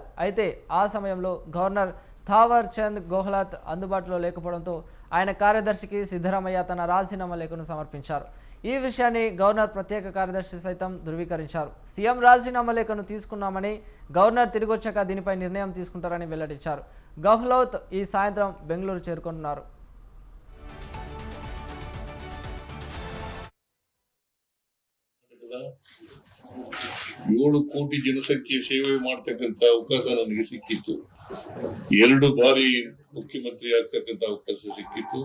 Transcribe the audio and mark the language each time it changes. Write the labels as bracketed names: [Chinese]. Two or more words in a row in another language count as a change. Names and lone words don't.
[Telugu] అయితే ఆ సమయంలో గవర్నర్ థావర్ చంద్ గెహ్లోట్ అందుబాటులో లేకపోవడంతో ఆయన కార్యదర్శికి సిద్ధరామయ్య తన రాజీనామా లేఖను సమర్పించారు. ఈ విషయాన్ని గవర్నర్ ప్రత్యేక కార్యదర్శి సైతం ధృవీకరించారు. సీఎం రాజీనామా లేఖను తీసుకున్నామని, గవర్నర్ తిరిగొచ్చాక దీనిపై నిర్ణయం తీసుకుంటారని వెల్లడించారు. గెహ్లోట్ ఈ సాయంత్రం బెంగళూరు చేరుకుంటున్నారు. [Kannada] ಏಳು ಕೋಟಿ ಜನಸಂಖ್ಯೆ ಸೇವೆ ಮಾಡ್ತಕ್ಕಂತ ಅವಕಾಶ ನನಗೆ ಸಿಕ್ಕಿತ್ತು. 2 ಬಾರಿ ಮುಖ್ಯಮಂತ್ರಿ ಆಗ್ತಕ್ಕಂತ ಅವಕಾಶ ಸಿಕ್ಕಿತ್ತು.